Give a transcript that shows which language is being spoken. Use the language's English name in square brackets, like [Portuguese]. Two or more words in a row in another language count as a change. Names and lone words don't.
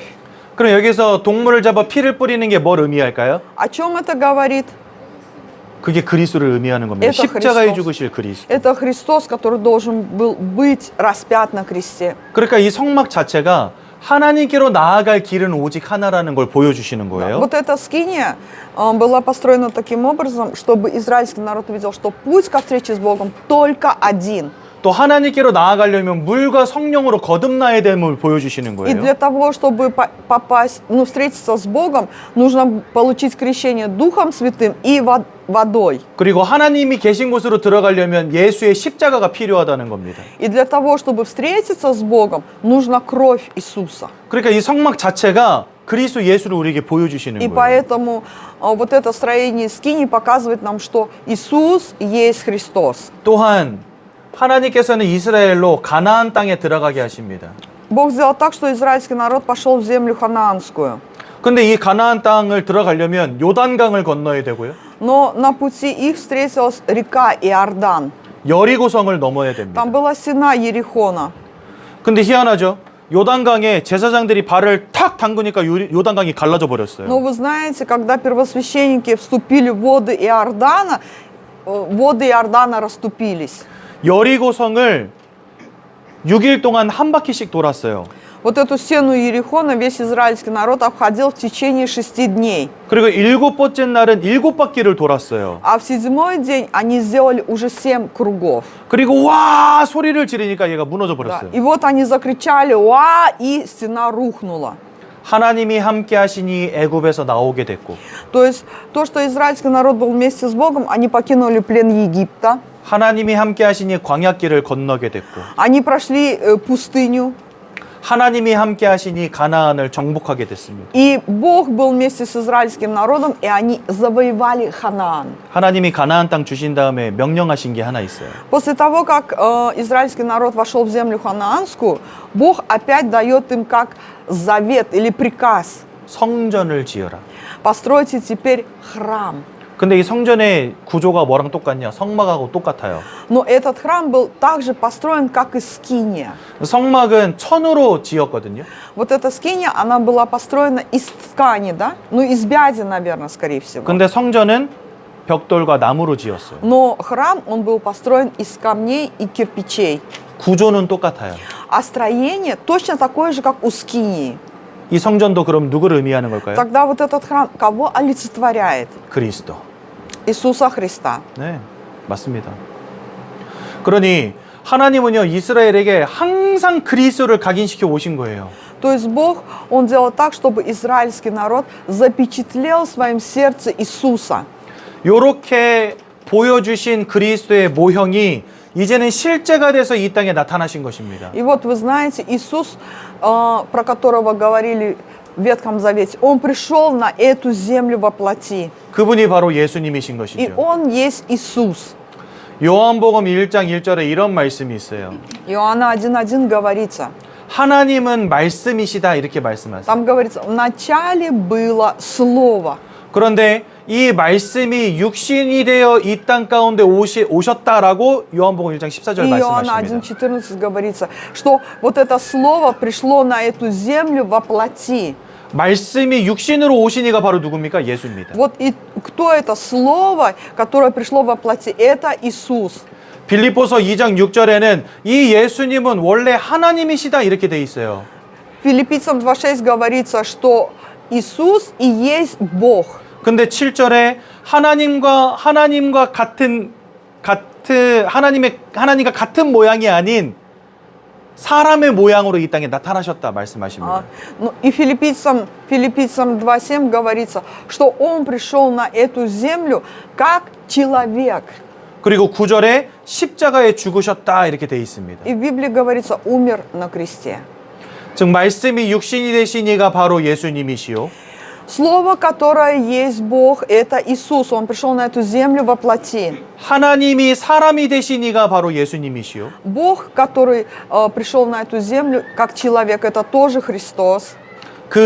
[Korean] 그럼 여기서 동물을 잡아 피를 뿌리는 게 뭘 의미할까요? [Russian] О чем это говорит? [Korean] 그게 그리스도를 의미하는 겁니다. [Russian] Это [Korean] 십자가에 [Russian] Христос. [Korean] 죽으실 그리스도. [Russian] Это Христос, который должен был быть распят на кресте. [Korean] 그러니까 이 성막 자체가 하나님께로 나아갈 길은 오직 하나라는 걸 보여주시는 거예요. [Russian] Вот эта скиния была построена таким образом, чтобы израильский народ видел, что путь ко встрече с Богом только один. [Korean] 또 하나님께로 나아가려면 물과 성령으로 거듭나야 됨을 보여주시는 [Russian] И для [Korean] 거예요. [Russian] того, чтобы попасть, встретиться с Богом, нужно получить крещение Духом Святым и водой. [Korean] 그리고 하나님이 계신 곳으로 들어가려면 예수의 십자가가 필요하다는 겁니다. [Russian] И для того, чтобы встретиться с Богом, нужна кровь Иисуса. [Korean] 그러니까 이 성막 자체가 그리스도 예수를 우리에게 보여주시는 [Russian] И [Korean] 거예요. [Russian] поэтому вот это строение скинии показывает нам, что Иисус есть Христос. [Korean] 또한 하나님께서는 이스라엘로 가나안 땅에 들어가게 하십니다. [Russian] Бог сделал так, что израильский народ пошел в землю ханаанскую. [Korean] 근데 이 가나안 땅을 들어가려면 요단강을 건너야 되고요. [Russian] Но на пути их встретилась река Иордан. [Korean] 여리고성을 넘어야 됩니다. [Russian] Там была стена Ерихона. [Korean] 근데 희한하죠. 요단강에 제사장들이 발을 탁 담그니까 요단강이 갈라져 버렸어요. [Russian] Но вы знаете, когда первосвященники вступили в воды Иордана расступились. [Korean] 여리고성을 6일 동안 한 바퀴씩 돌았어요. [Russian] Вот эту стену Ерихона весь израильский народ обходил в течение 6 дней. [Korean] 그리고 7번째 날은 7바퀴를 돌았어요. [Russian] А в 7-й день они сделали уже 7 кругов. [Korean] 그리고 와 소리를 지르니까 얘가 무너져 [Russian] Да. [Korean] 버렸어요. [Russian] И вот они закричали «Уа!» и стена рухнула. [Korean] 하나님이 함께 하시니 애굽에서 나오게 됐고 [Russian] То есть то, что израильский народ был вместе с Богом, они покинули плен Египта, [Korean] 하나님이 함께 하시니 광야길을 건너게 됐고 [Russian] они прошли пустыню, [Korean] 하나님이 함께 하시니 가나안을 정복하게 됐습니다. [Russian] и Бог был вместе с израильским народом, и они завоевали Ханаан. [Korean] 하나님이 가나안 땅 주신 다음에 명령하신 게 하나 있어요. [Russian] После того, как израильский народ вошел в землю ханаанскую, Бог опять дает им как завет или приказ: [Korean] 성전을 지어라. [Russian] постройте теперь храм. [Korean] 근데 이 성전의 구조가 뭐랑 똑같냐? 성막하고 똑같아요. [Russian] Но этот храм был также построен, как и скиния. [Korean] 성막은 천으로 지었거든요. [Russian] Вот эта скиния, она была построена из ткани, да? Ну, из бяди, наверное, скорее всего. [Korean] 근데 성전은 벽돌과 나무로 지었어요. [Russian] Но храм, он был построен из камней и кирпичей. [Korean] 구조는 똑같아요. [Russian] А строение точно такое же, как у скинии. [Korean] 이 성전도 그럼 누구를 의미하는 걸까요? [Russian] Тогда вот этот храм кого олицетворяет? [Korean] 그리스도. [Russian] Иисуса Христа. [Korean] 네, 맞습니다. 그러니 하나님은요 이스라엘에게 항상 그리스도를 각인시켜 오신 거예요. [Russian] То есть Бог, Он делал так, чтобы израильский народ запечатлел в своем сердце Иисуса. [Korean] 이렇게 보여주신 그리스도의 모형이 이제는 실제가 돼서 이 땅에 나타나신 것입니다. [Russian] И вот вы знаете, Иисус, про которого говорили в Ветхом Завете, Он пришел на эту землю во плоти. [Korean] 그분이 바로 예수님이신 [Russian] И [Korean] 것이죠. [Russian] Он есть Иисус. [Korean] 요한복음 1장 1절에 이런 말씀이 있어요. [Russian] Иоанна 1:1 говорится. [Korean] 하나님은 말씀이시다 이렇게 말씀하세요. [Russian] Там говорится, в начале было Слово. [Korean] 그런데 이 말씀이 육신이 되어 이 땅 가운데 오셨다라고 요한복음 1장 14절 [Russian] И Иоанна [Korean] 말씀하십니다. [Russian] 1:14 говорится, что вот это Слово пришло на эту землю во плоти. [Korean] 말씀이 육신으로 오시니가 바로 누굽니까? 예수입니다. [Russian] Вот и кто это Слово, которое пришло во плоти? Это Иисус. [Korean] 빌립보서 2장 6절에는 이 예수님은 원래 하나님이시다 이렇게 돼 있어요. [Russian] Филиппийцам 2:6 говорится, что Иисус и есть Бог. [Korean] 근데 7절에 하나님과 같은 하나님과 같은 모양이 아닌 사람의 모양으로 이 땅에 나타나셨다 말씀하십니다. [Russian] Ну, и Филиппийцам 2:7 говорится, что Он пришел на эту землю как человек. [Korean] 그리고 9절에 십자가에 죽으셨다 이렇게 돼 있습니다. [Russian] И в Библии говорится, умер на кресте. [Korean] 즉 말씀이 육신이 되신 이가 바로 예수님이시요. [Russian] Слово, которое есть Бог, это Иисус. Он пришел на эту землю во плоти. [Korean] 하나님이 사람이 되신 이가 바로 예수님이시요. [Russian] Бог, который пришел на эту землю как человек, это тоже Христос.